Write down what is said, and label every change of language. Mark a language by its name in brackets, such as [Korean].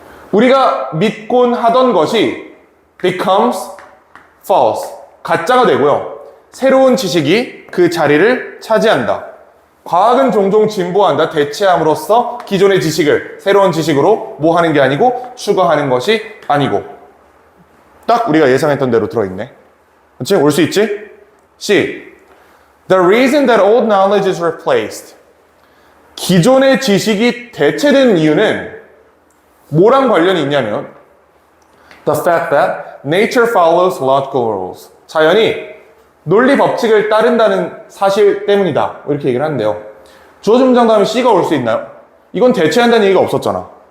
[Korean] 우리가 믿곤 하던 것이 [English] becomes false. [Korean] 가짜가 되고요. 새로운 지식이 그 자리를 차지한다. 과학은 종종 진보한다. 대체함으로써 기존의 지식을 새로운 지식으로 뭐 하는 게 아니고 추가하는 것이 아니고. 딱 우리가 예상했던 대로 들어있네. 그렇지? 올 수 있지? C. [English] The reason that old knowledge is replaced. [Korean] 기존의 지식이 대체된 이유는 뭐랑 관련이 있냐면 [English] The fact that nature follows logical rules. [Korean] 자연이 논리 법칙을 따른다는 사실 때문이다. 이렇게 얘기를 하는데요. 주어진 문장 다음에 C가 올 수 있나요? 이건 대체한다는 얘기가 없었잖아.